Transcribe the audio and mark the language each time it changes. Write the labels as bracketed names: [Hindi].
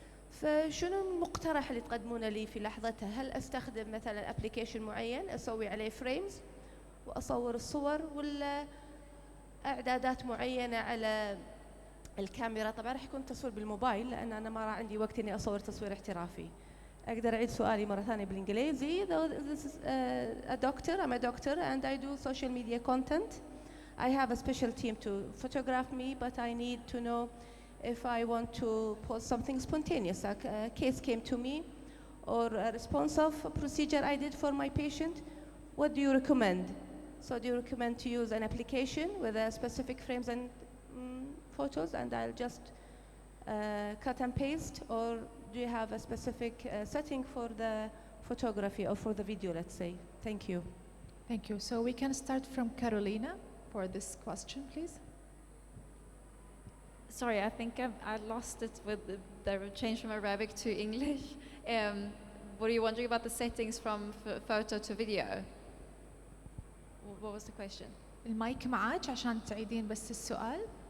[Arabic] فشنو المقترح اللي تقدمونه لي في لحظتها؟ هل أستخدم مثلا أبليكيشن معين أسوي عليه فريمز وأصور الصور، ولا إعدادات معينة على الكاميرا؟ طبعا راح يكون تصوير بالموبايل لأن أنا ما راح عندي وقت إني أصور تصوير احترافي. أقدر أعيد سؤالي مرة ثانية بالإنجليزي؟ [English] This is a doctor, I'm a doctor and I do social media content. I have a special team to photograph me, but I need to know if I want to post something spontaneous, like a case came to me or a response of a procedure I did for my patient. What do you recommend? So do you recommend to use an application with a specific frames and photos and I'll just cut and paste, or do you have a specific setting for the photography or for the video, let's say? Thank you. Thank you. So we can start from Carolina for this question, please. Sorry, I think I lost it with the change from Arabic to English. Were you wondering about the settings from photo to video? What was the question? [Arabic] المايك معاك عشان تعيدين بس السؤال.